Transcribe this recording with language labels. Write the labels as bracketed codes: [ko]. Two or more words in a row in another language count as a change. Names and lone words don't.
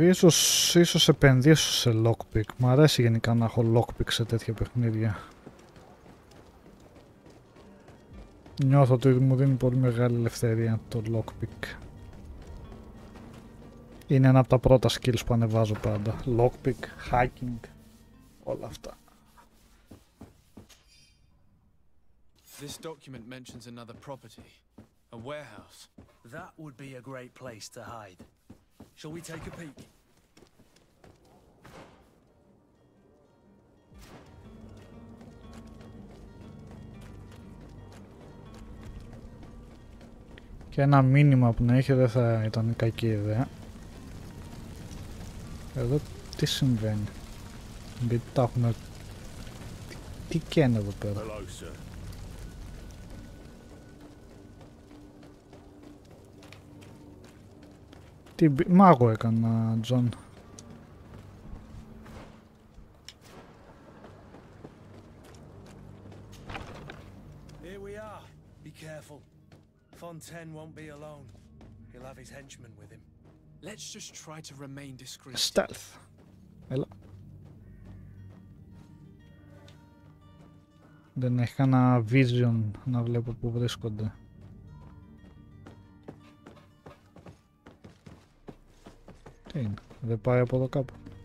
[el] Ίσως επενδύσω σε lockpick. Μ' αρέσει γενικά να έχω lockpick σε τέτοια παιχνίδια. Νιώθω ότι μου δίνει πολύ μεγάλη ελευθερία το lockpick. Είναι ένα από τα πρώτα skills που ανεβάζω πάντα. [en] Lockpick, hacking, [el] όλα αυτά. [en] This document mentions another property. A warehouse. That would be a great place to hide. Shall we take a peek? Και ένα μήνυμα που να είχε δεν θα ήταν κακή ιδέα. Εδώ τι συμβαίνει. Γιατί τα έχουν... Τι καίνε εδώ πέρα. Τι Mako έκανα, John. Here we are. Be careful. Fontaine won't be alone. He'll have his henchmen with him. Let's just try to remain discreet. Stealth. [el] Έλα. Δεν έχει κανένα vision να βλέπω που βρίσκονται. Τι είναι, δεν πάει από εδώ κάπου.